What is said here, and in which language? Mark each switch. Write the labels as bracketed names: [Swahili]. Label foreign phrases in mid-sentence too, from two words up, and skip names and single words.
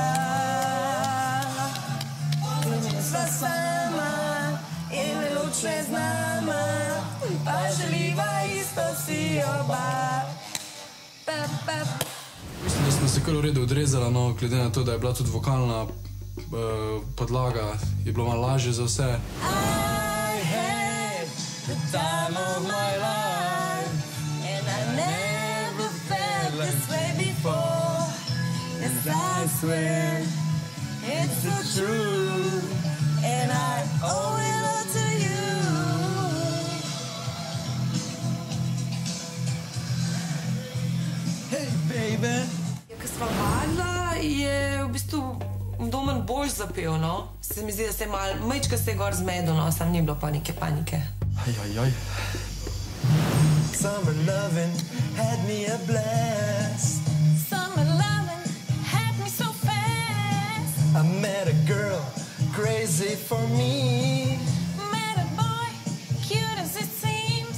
[Slovenian] Zvečer sva sama, tole noč je z nama, pa želiva isto si oba. Mislim, da sem se kar v redu odrezala, no, glede na to, da je bila tudi vokalna podlaga, je bilo malo lažje za vse. [English] I had the time of my life, and I never felt this way before. Yes, I swear it's the truth, and I owe it all to you. Hey, baby. [Slovenian] Ko sva vadila, je v bistvu Domen bolj zapel, no. Se mi zdi, da se je malo, majčka se je gor zmedel, no, sam ni bilo pa neke panike. [English] Summer loving had me a blast. Summer loving had me so fast. I met a girl crazy for me. Met a boy, cute as it seems.